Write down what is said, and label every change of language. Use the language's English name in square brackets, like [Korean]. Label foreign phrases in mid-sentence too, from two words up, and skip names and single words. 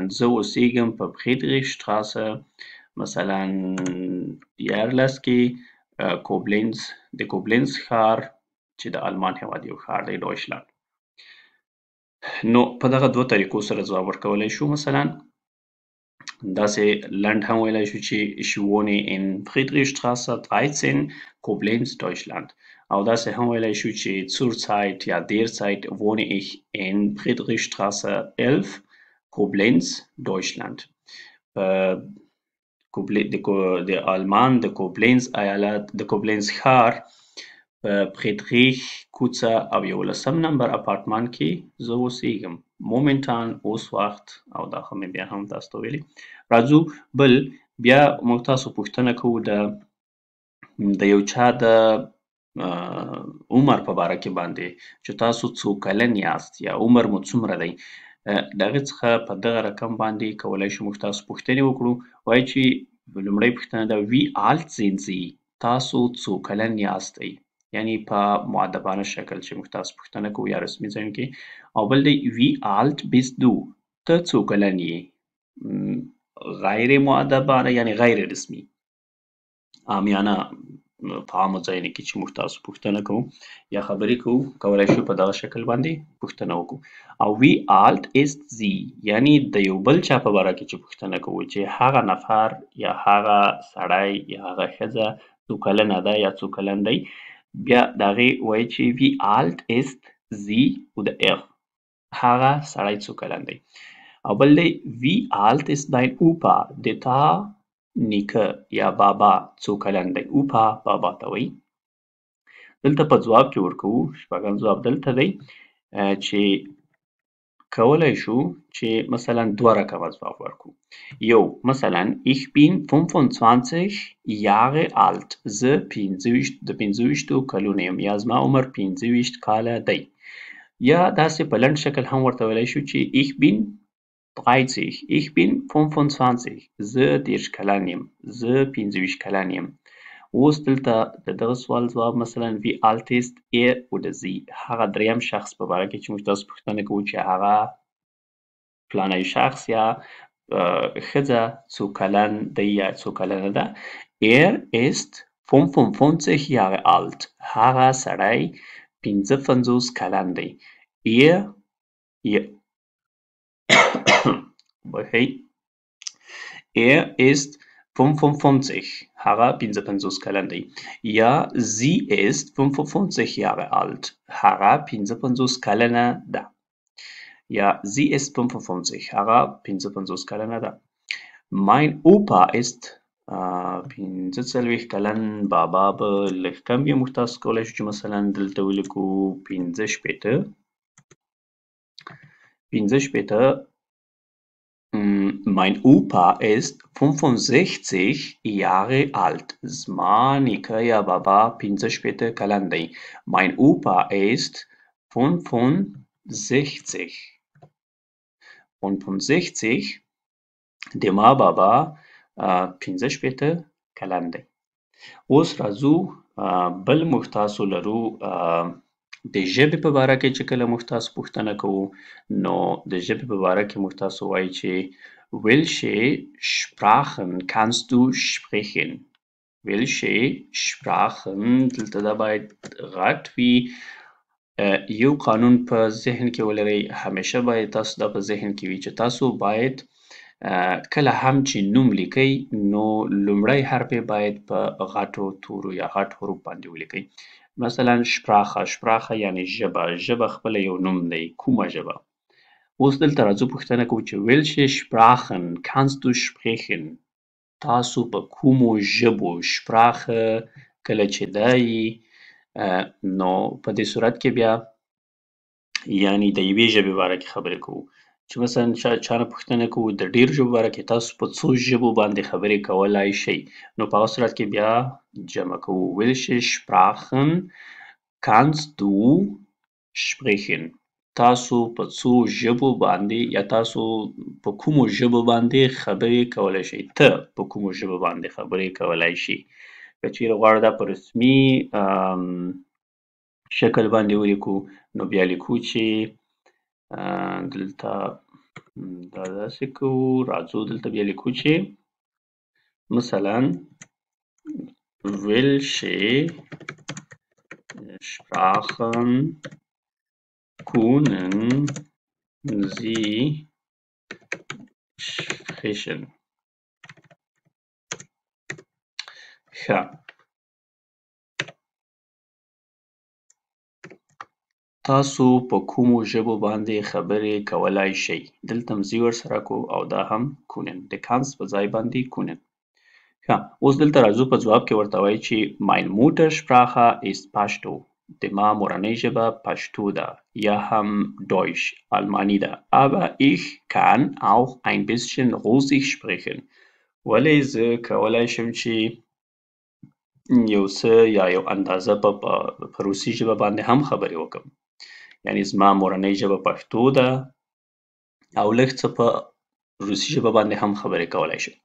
[Pashto] زه اوسېږم په Friedrichstraße مثلا 11 کې کوبلینز، د کوبلینز ښار چې د آلمان هېواد یو ښار دی، ډایچلند. نو په دغه دوه طریقو سره ځواب ورکولی شو. مثلا داسې لنډ هم ویلی شو چې [German] ich wohne in Friedrichstraße 13، Koblenz، Deutschland. [Pashto] او داسې هم ویلی شو چې [German] zurzeit یا derzeit wohne ich in Friedrichstraße 11، Koblenz، Deutschland. [Pashto] د آلمان د کوبلینز ایالت د کوبلینز ښار په فریدریش کوڅه او 11 نمبر اپارتمان کې زه اوسېږم. مومنتان اوس وخت، او دا خو مې بیا هم تاسو ته ویلي. راځو بل بیا موږ تاسو پوښتنه کوو د یو چا د عمر په باره کې باندې چې تاسو څو کلن یاست یا عمر مو څومره دی. د هغې څخه په دغه رقم باندې کولی شو موږ تاسو پوښتنې وکړو. وایي چې لومړۍ پوښتنه ده [German] wie alt sind Sie؟ [Pashto] تاسو څو کلن یاستئ، یعنی په مؤدبانه شکل چې موږ تاسو پوښتنه کوو یا رسمي ځایونو کې. او بل دی [German] wie alt bist du؟ [Pashto] ته څو کلن یې، غیر مؤدبانه یعنی غیر رسمي، عامیانه په عامو ځایونو کې چې موږ تاسو پوښتنه کوو یا خبرې کوو کولی شو په دغه شکل باندې پوښتنه وکړو. او [German] wie alt ist sie؟ [Pashto] یعنی د یو بل چا په باره کې چې پوښتنه کوو چې هغه نفر یا هغه سړی یا هغه ښځه څو کلنه ده یا څو کلن دی، بیا د هغې وایي چې [German] wie alt ist sie oder er؟ [Pashto] هغه سړی څو کلن دی. او بل دی [German] wie alt ist dein Opa؟ [Pashto] د تا نیکه یا بابا څو کلن دی. اوپا بابا ته وایي. دلته په ځواب کې ورکوو، شپږم ځواب دلته دی چې کولی شو چې مثلا دوه رقمه ځواب ورکړو. یو مثلا [German] ich bin 25 Jahre alt، [Pashto] زه د 25 کلونو یم یا زما عمر 25 کاله دی. یا داسې په لنډ شکل هم ورته ویلی شو چې [German] ich bin 30، ich bin 25، [Pashto] زه 30 کلن یم، زه 25 کلن یم. اوس دلته د دغه سوال ځواب مثلا [German] wie alt ist er oder sie [Pashto] هغه دریم شخص په باره کې چې موږ تاسو پوښتنه کوو چې هغه فلانی شخص یا ښځه څو کلن دی یا څو کلنه ده. [German] Er ist 55 Jahre alt. [Pashto] هغه سړی 55 کلن دی. بخښئ. [German] Er ist 55. [Pashto] هغه 55 کلن دی. یا [German] sie ist 55 Jahre alt. [Pashto] هغه 55 کلنه ده. [German] Ja, sie ist 55. [Pashto] هغه 55 کلنه ده. [German] Mein Opa ist 45 کلن. [Pashto] بابا به لږ کم وي. موږ تاسو کولی شو چې مثلا دلته ولیکو 45. [German] Mein Opa ist 65 Jahre alt. [Pashto] زما نیکه یا بابا 45 کلن دی. [German] Mein Opa ist 65. [Pashto] 65 د ما بابا 45 کلن دی. اوس راځو بل موږ تاسو لرو د ژبې په باره کې چې کله موږ تاسو پوښتنه کوو نو د ژبې په باره کې موږ تاسو وایي چې [German] welche Sprachen kannst du sprechen? welche Sprachen [Pashto] دلته دا باید غټ وي. یو قانون په ذهن کې ولرئ. همیشه باید تاسو دا په ذهن کې وي چې تاسو باید کله هم چې نوم لیکئ نو لومړی حرف یې باید په غټو تورو یا غټ حروف باندې ولیکئ. مثلا شپراخه یعنی ژبه خپله یو نوم دی. کومه ژبه؟ اوس دلته راځو پوښتنه کوو چې [German] welche Sprachen kannst du sprechen؟ [Pashto] تاسو په کومو ژبو شپراخه کله چې دی نو په دې صورت کې بیا یعنی د یوې ژبې باره کې خبرې کوو. چې مثلا چا نه پوښتنه کوو د ډېرو ژبو باره کې تاسو په څو ژبو باندې خبرې کولای شئ نو په هغه صورت کې بیا جمع کوو. [German] welche Sprachen kannst du sprechen؟ [Pashto] تاسو په څو ژبو باندې یا تاسو په کومو ژبو باندې خبرې کولای شئ. ته په کومو ژبو باندې خبرې کولای شي. که چیرې غواړو دا په رسمي شکل باندې ولیکو نو بیا لیکو چې دلته دا داسې کوو. راځو دلته بیا لیکو چې مثلا [German] welche Sprachen können Sie sprechen؟ [Pashto] ښه. تاسو په کومو ژبو باندې خبرې کولای شئ. دلته هم زی ورسره کو او دا هم کونن. د کانس په ځای باندې کونن. ښه. اوس دلته راځو په ځواب کې ورته وایي چې [German] mein Muttersprache ist Pashto. [Pashto] د ما مورنۍ ژبه پشتو ده یا هم Deutsch آلماني ده. [German] aber ich kann auch ein bisschen Russisch sprechen. [Pashto] ولې زه کولای شم چې یو څه یا یو اندازه په روسي ژبه باندې هم خبرې وکړم. یعنی زما مورنۍ ژبه پښتو ده او لږ څه په روسي ژبه باندې هم خبرې کولای شم.